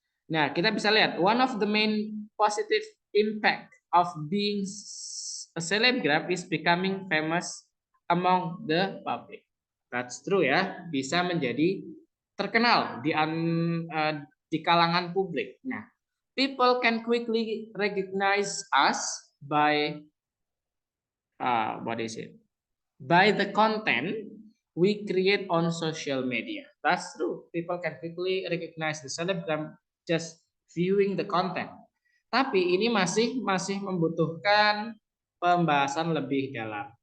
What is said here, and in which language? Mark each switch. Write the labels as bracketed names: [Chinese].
[English] Nah, kita bisa lihat one of the main positive impact of being a selebgram is becoming famous among the public. [Indonesian] That's true ya, bisa menjadi terkenal di kalangan publik. [English] Nah, people can quickly recognize us by what is it? By the content we create on social media. That's true. People can quickly recognize the selebgram just viewing the content. [Indonesian] Tapi ini masih membutuhkan pembahasan lebih dalam.